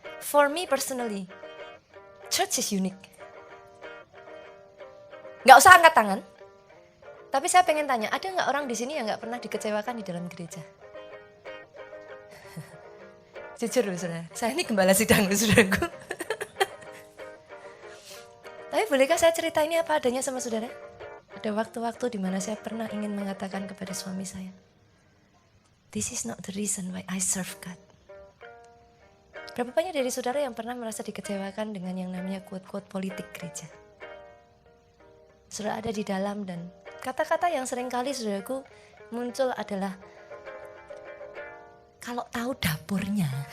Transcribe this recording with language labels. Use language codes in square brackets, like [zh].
[en] For me personally, church is unique. [id] Gak usah angkat tangan. Tapi saya pengen tanya, ada nggak orang di sini yang nggak pernah dikecewakan di dalam gereja? Jujur loh, saudara, saya ini gembala sidang loh, saudaraku. Tapi bolehkah saya cerita ini apa adanya sama saudara? Ada waktu-waktu di mana saya pernah ingin mengatakan kepada suami saya, [en] this is not the reason why I serve God. [id] Berapa banyak dari saudara yang pernah merasa dikecewakan dengan yang namanya quote-quote politik gereja? Saudara ada di dalam dan kata-kata yang seringkali saudaraku muncul adalah kalau tahu dapurnya.